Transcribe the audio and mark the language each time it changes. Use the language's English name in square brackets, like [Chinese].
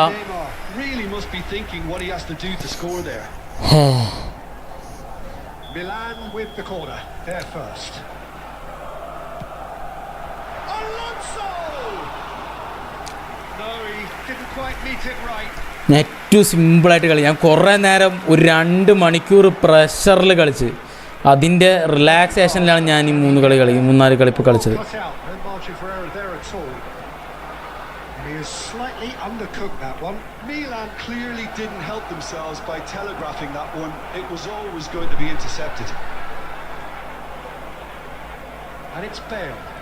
[English] Neymar really must be thinking what he has to do to score there. Milan with the corner, there first. Alonso! No, he didn't quite meet it right. [Malayalam] ഞാൻ ഏറ്റവും സിമ്പിളായിട്ട് കളി. ഞാൻ കുറേ നേരം ഒരു 2 മണിക്കൂർ പ്രഷറിൽ കളിച്ച് അതിൻ്റെ റിലാക്സേഷനിലാണ് ഞാൻ ഈ 3-4 കളി ഇപ്പോൾ കളിച്ചത്. [English] Cut out, no margin for error there at all. And he has slightly undercooked that one. Milan clearly didn't help themselves by telegraphing that one. It was always going to be intercepted. And it's Bale.